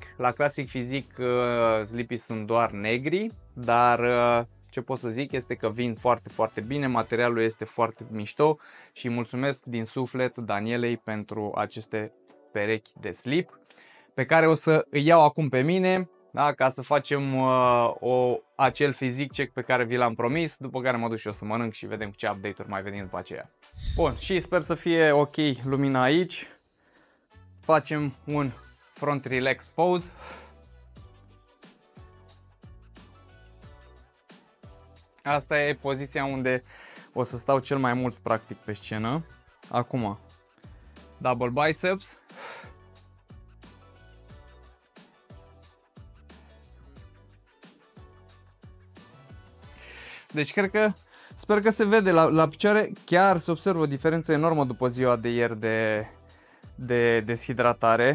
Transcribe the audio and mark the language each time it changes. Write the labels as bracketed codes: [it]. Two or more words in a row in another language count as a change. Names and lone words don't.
[ro] La Classic Physique slipii sunt doar negri, dar ce pot să zic este că vin foarte, foarte bine, materialul este foarte mișto și mulțumesc din suflet Danielei pentru aceste perechi de slip pe care o să îi iau acum pe mine da? Ca să facem acel fizic check pe care vi l-am promis, după care mă duc și eu să mănânc și vedem ce update-uri mai venim după aceea. Bun, și sper să fie ok lumina aici. Facem un [en] front relaxed pose. [ro] Asta e poziția unde o să stau cel mai mult practic pe scenă. [en] Acum, double biceps. [ro] Deci sper că se vede la picioare, chiar se observă o diferență enormă după ziua de ieri de deshidratare.